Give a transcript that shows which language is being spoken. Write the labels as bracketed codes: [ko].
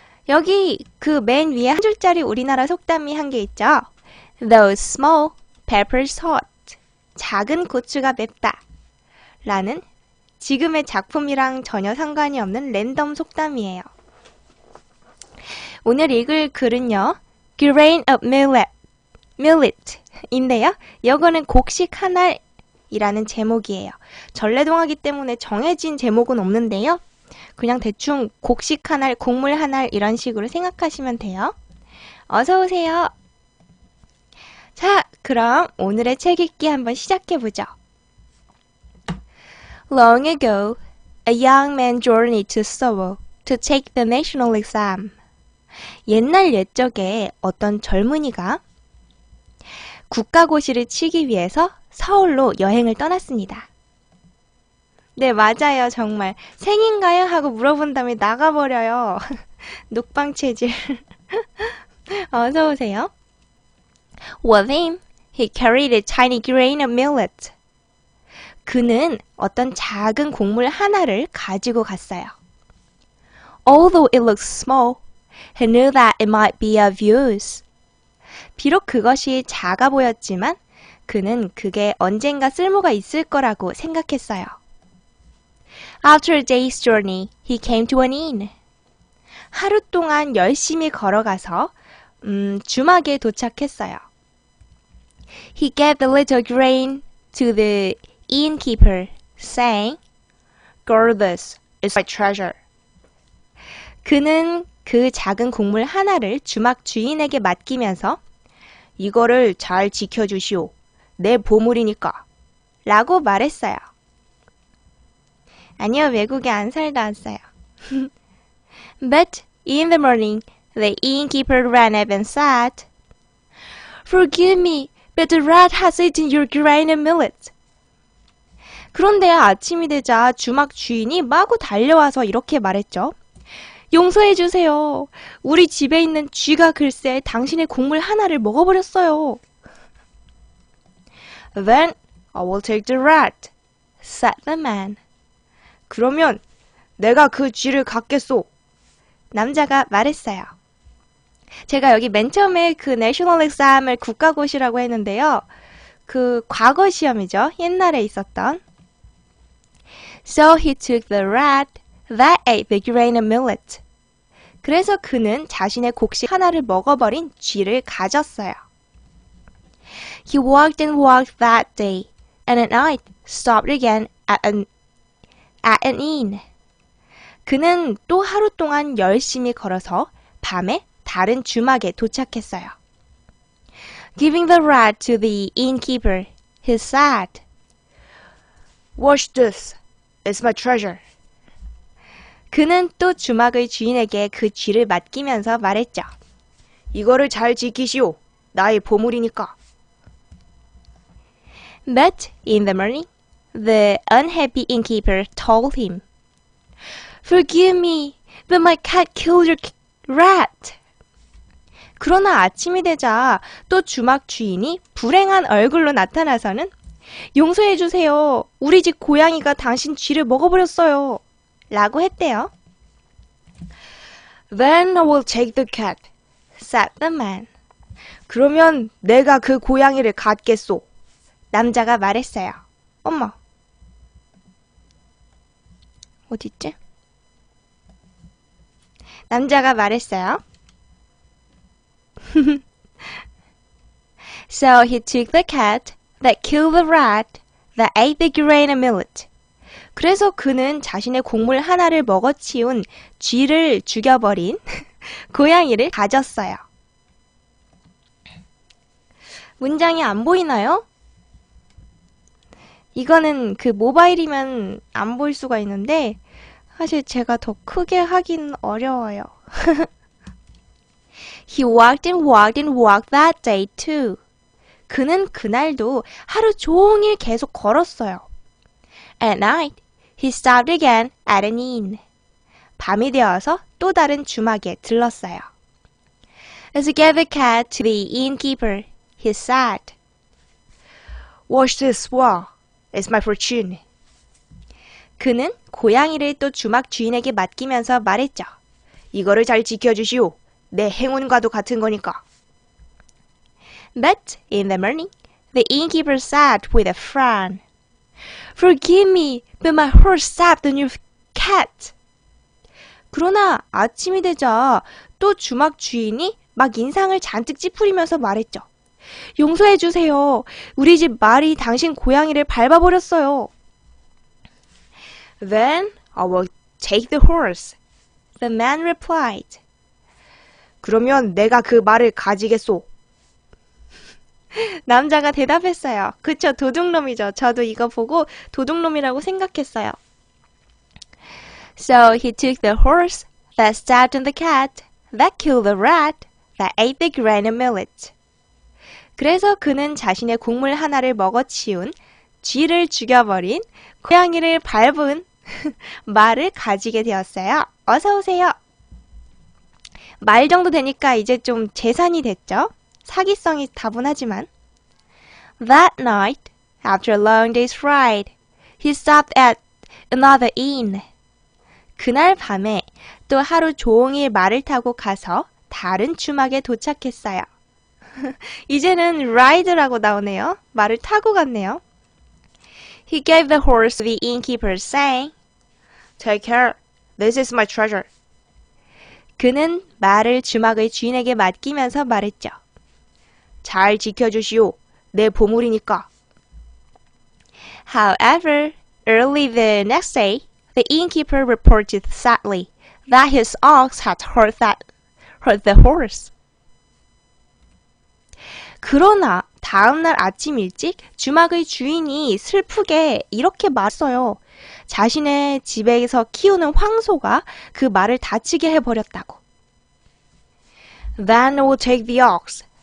[ko] 여기 그 맨 위에 한 줄짜리 우리나라 속담이 한 게 있죠. [en] Those small peppers hot. [ko] 작은 고추가 맵다. 라는 지금의 작품이랑 전혀 상관이 없는 랜덤 속담이에요. 오늘 읽을 글은요. Grain of Millet 인데요. 이거는 곡식 한 알이라는 제목이에요. 전래동화기 때문에 정해진 제목은 없는데요. 그냥 대충 곡식 한 알, 곡물 한 알 이런 식으로 생각하시면 돼요. 어서 오세요. 자, 그럼 오늘의 책 읽기 한번 시작해보죠. [en] Long ago, a young man journeyed to Seoul to take the national exam. [ko] 옛날 옛적에 어떤 젊은이가 국가고시를 치기 위해서 서울로 여행을 떠났습니다. 네, 맞아요. 정말. 생인가요? 하고 물어본 다음에 나가버려요. 녹방 체질. 어서 오세요. [en] With him, he carried a tiny grain of millet. [ko] 그는 어떤 작은 곡물 하나를 가지고 갔어요. [en] Although it looked small, he knew that it might be of use. [ko] 비록 그것이 작아 보였지만 그는 그게 언젠가 쓸모가 있을 거라고 생각했어요. [en] After a day's journey, he came to an inn. [ko] 하루 동안 열심히 걸어가서 주막에 도착했어요. [en] He gave the little grain to the innkeeper, saying, "Guard this, it's my treasure." [ko] 그는 그 작은 곡물 하나를 주막 주인에게 맡기면서 이거를 잘 지켜주시오. 내 보물이니까. 라고 말했어요. 아니요, 외국에 안 살다 왔어요. [en] But in the morning, the innkeeper ran up and said, "Forgive me, but the rat has eaten your grain of millet." [ko] 그런데 아침이 되자 주막 주인이 마구 달려와서 이렇게 말했죠. 용서해주세요. 우리 집에 있는 쥐가 글쎄 당신의 곡물 하나를 먹어버렸어요. [en] Then I will take the rat, said the man. [ko] 그러면 내가 그 쥐를 갖겠소. 남자가 말했어요. 제가 여기 맨 처음에 그 내셔널 exam을 국가고시라고 했는데요. 그 과거 시험이죠. 옛날에 있었던. [en] So he took the rat that ate the grain of millet. [ko] 그래서 그는 자신의 곡식 하나를 먹어버린 쥐를 가졌어요. [en] He walked and walked that day, and at night stopped again at an inn. [ko] 그는 또 하루 동안 열심히 걸어서 밤에 다른 주막에 도착했어요. [en] Giving the rat to the innkeeper, he said, "Wash this, it's my treasure." [ko] 그는 또 주막의 주인에게 그 쥐를 맡기면서 말했죠. 이거를 잘 지키시오. 나의 보물이니까. [en] But in the morning, the unhappy innkeeper told him, "Forgive me, but my cat killed your rat." [ko] 그러나 아침이 되자 또 주막 주인이 불행한 얼굴로 나타나서는 용서해주세요. 우리 집 고양이가 당신 쥐를 먹어버렸어요. 라고 했대요. [en] Then I will take the cat, said the man. [ko] 그러면 내가 그 고양이를 갖겠소. 남자가 말했어요. 어머. 어딨지? 남자가 말했어요. [en] So he took the cat that killed the rat that ate the grain of millet. [ko] 그래서 그는 자신의 곡물 하나를 먹어치운 쥐를 죽여버린 고양이를 가졌어요. 문장이 안 보이나요? 이거는 그 모바일이면 안 보일 수가 있는데 사실 제가 더 크게 하긴 어려워요. [en] He walked and walked and walked that day too. [ko] 그는 그날도 하루 종일 계속 걸었어요. [en] At night, he stopped again at an inn. [ko] 밤이 되어서 또 다른 주막에 들렀어요. [en] As he gave the cat to the innkeeper, he said, "Wash this well, it's my fortune." [ko] 그는 고양이를 또 주막 주인에게 맡기면서 말했죠. 이거를 잘 지켜주시오. 내 행운과도 같은 거니까. [en] But in the morning, the innkeeper said with a frown, Forgive me, but my horse stepped on your cat. [ko] 그러나 아침이 되자 또 주막 주인이 막 인상을 잔뜩 찌푸리면서 말했죠. 용서해 주세요. 우리 집 말이 당신 고양이를 밟아버렸어요. [en] Then I will take the horse. The man replied. [ko] 그러면 내가 그 말을 가지겠소. 남자가 대답했어요. 그쵸, 도둑놈이죠. 저도 이거 보고 도둑놈이라고 생각했어요. [en] So he took the horse that stepped on the cat, that killed the rat, that ate the grain of millet. [ko] 그래서 그는 자신의 곡물 하나를 먹어치운, 쥐를 죽여버린, 고양이를 밟은 말을 가지게 되었어요. 어서 오세요. 말 정도 되니까 이제 좀 재산이 됐죠? 사기성이 다분하지만. [en] That night, after a long day's ride, he stopped at another inn. [ko] 그날 밤에 또 하루 종일 말을 타고 가서 다른 주막에 도착했어요. 이제는 ride라고 나오네요. 말을 타고 갔네요. [en] He gave the horse to the innkeeper, saying, Take care. This is my treasure. [ko] 그는 말을 주막의 주인에게 맡기면서 말했죠. 잘 지켜주시오. 내 보물이니까. [en] However, early the next day, the innkeeper reported sadly that his ox had hurt the horse. [ko] 그러나 다음날 아침 일찍 주막의 주인이 슬프게 이렇게 말했어요. 자신의 집에서 키우는 황소가 그 말을 다치게 해버렸다고. [en] Then I will take the ox,